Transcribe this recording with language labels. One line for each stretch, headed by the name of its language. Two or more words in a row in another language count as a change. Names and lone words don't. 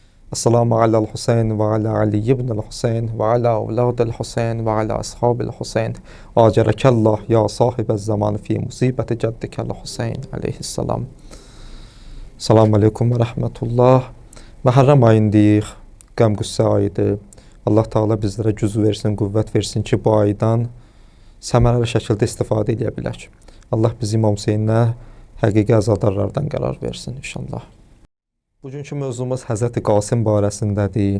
Arabic: السلام على الحسين وعلى علي بن الحسين وعلى أولاد الحسين وعلى أصحاب الحسين. آجرك الله يا صاحب الزمان في مصيبة جدك الحسين عليه السلام. سلام عليكم ورحمة الله.
Azerbaijani: Məhərrəm ayındayıq, qəm-qüssə ayıdır. Allah Teala bizlərə güc versin, qüvvət versin ki, bu aydan səmərəli şəkildə istifadə edə bilək. Allah bizi İmam Hüseynə həqiqi əzadarlardan qərar versin inşallah. Bugünkü mövzumuz Həzrəti Qasım barəsindədir.